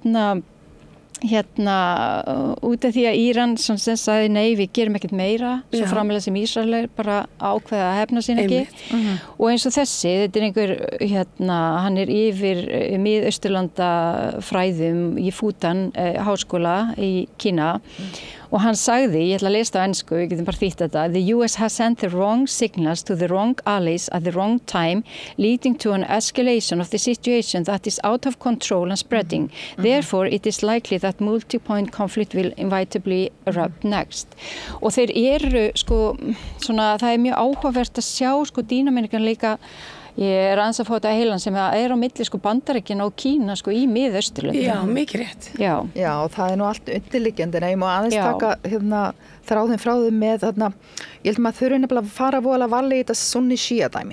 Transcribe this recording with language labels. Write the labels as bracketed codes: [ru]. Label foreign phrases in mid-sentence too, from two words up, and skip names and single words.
[is] út af því að Íran sem sagði nei, við gerum ekkert meira svo framalega sem Ísrael bara ákveða að hefna sín ekki og eins og þessi, þetta einhver hann yfir Mið-Austurlanda fræðum í Fudan háskóla í Kína og hann sagði, ég ætla að lesa á ensku, við getum bara þýtt þetta, [en] the US has sent the wrong signals to the wrong allies at the wrong time, leading to an escalation of the situation that is out of control and spreading. Therefore, it is likely that multi-point conflict will inevitably erupt next. [is] Og þeir sko, svona, það mjög áhugavert að sjá sko dýnamíkan líka. Ég aðeins að fá þetta heilan sem á milli sko Bandaríkin og Kína sko í Mið-Austurlöndum. Já, mikið rétt. Já, það nú allt undirliggjandi en ég má aðeins taka þráðin frá þeim með ég held maður þurfi nefnilega að fara voðalega varlega í þetta sunni-shia dæmi.